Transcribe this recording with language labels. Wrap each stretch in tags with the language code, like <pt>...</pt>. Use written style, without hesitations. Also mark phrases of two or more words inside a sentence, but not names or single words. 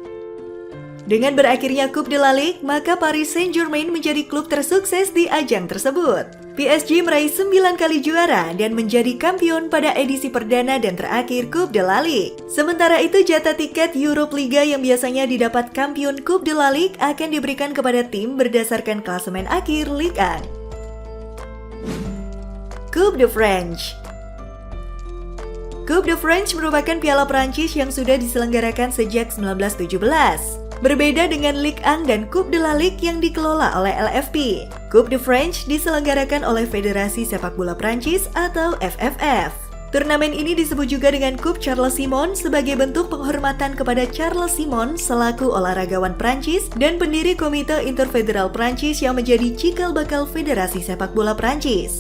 <id>Dengan berakhirnya Coupe de la Ligue, maka Paris Saint-Germain menjadi klub tersukses di ajang tersebut. PSG meraih 9 kali juara dan menjadi kampion pada edisi perdana dan terakhir Coupe de la Ligue. Sementara itu, jatah tiket Europa Liga yang biasanya didapat kampion Coupe de la Ligue akan diberikan kepada tim berdasarkan klasemen akhir Ligue 1. Coupe de France. Coupe de France merupakan piala Prancis yang sudah diselenggarakan sejak 1917. Berbeda dengan Ligue 1 dan Coupe de la Ligue yang dikelola oleh LFP. Coupe de France diselenggarakan oleh Federasi Sepak Bola Prancis atau FFF. Turnamen ini disebut juga dengan Coupe Charles Simon sebagai bentuk penghormatan kepada Charles Simon selaku olahragawan Prancis dan pendiri Komite Interfederal Prancis yang menjadi cikal bakal Federasi Sepak Bola Prancis.</id>